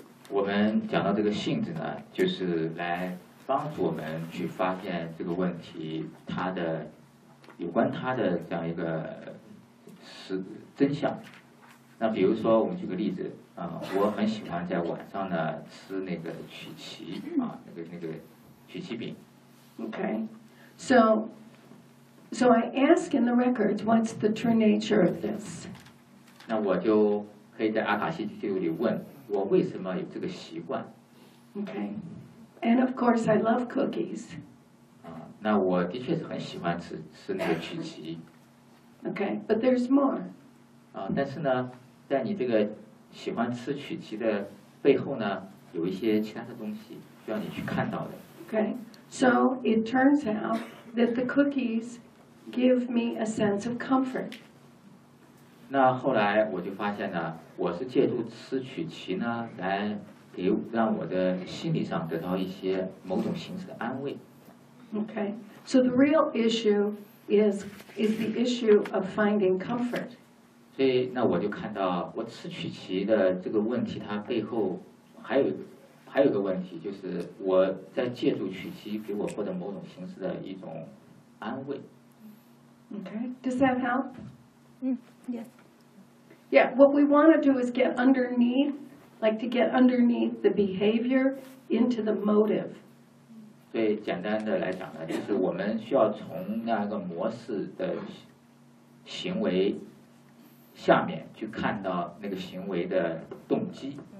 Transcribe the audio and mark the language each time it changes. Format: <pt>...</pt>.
<zh>我们讲到这个性质呢，就是来帮助我们去发现这个问题，它的有关它的这样一个实真相。那比如说，我们举个例子。我很喜欢在晚上呢吃那个曲奇啊，那个曲奇饼。</zh> <en>Okay, so I ask in the records, what's the true nature of this?</en> <zh>那我就可以在阿卡西记录里问，我为什么有这个习惯？</zh> <en>Okay. And of course, I love cookies.</en> <zh>那我的确是很喜欢吃那个曲奇。</zh> <en>Okay, but there's more.</en> <zh>但是呢，在你这个喜欢吃曲奇的背后呢，有一些其他的东西需要你去看到的。</zh> <en>Okay, so it turns out that the cookies give me a sense of comfort.</en> <zh>那后来我就发现呢，我是借助吃曲奇呢，来给让我的心理上得到一些某种形式的安慰。</zh> <en>Okay, so the real issue is the issue of finding comfort.</en> <zh>所以那我就看到我吃曲奇的这个问题，它背后还有个问题，就是我在借助曲奇给我获得某种形式的一种安慰。</zh> <en>Okay, does that help? Yes. Yeah, what we want to do is get underneath, like to get underneath the behavior into the motive.</en> <zh>所以简单的来讲呢，就是我们需要从那个模式的行为下面去看到那个行为的动机。</zh>